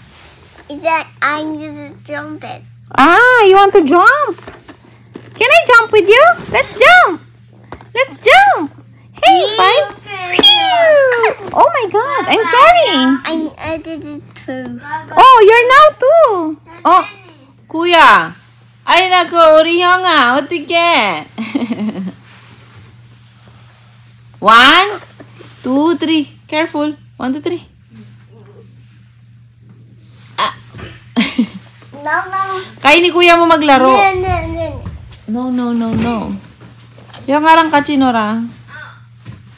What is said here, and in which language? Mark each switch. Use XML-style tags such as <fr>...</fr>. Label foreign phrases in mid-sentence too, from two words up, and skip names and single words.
<en>Is that I'm gonna jump it? Ah, you want to jump? Can I jump with you? Let's jump. Let's jump. Hey, 5. Phew. Oh my God, I'm sorry. I did it too. Oh, you're now too. Oh, Kuya.</en> <tl>Ay nako,</tl> <ko>우리 형아. 어떡해. 1, 2, 3.</ko> <en>Careful. 1, 2, 3. No, no.</en> <tl>Kaya ni Kuya mo maglaro.</tl> <en>No. No, no, no, no.</en> <tl>Yung nga lang kachinora.</tl>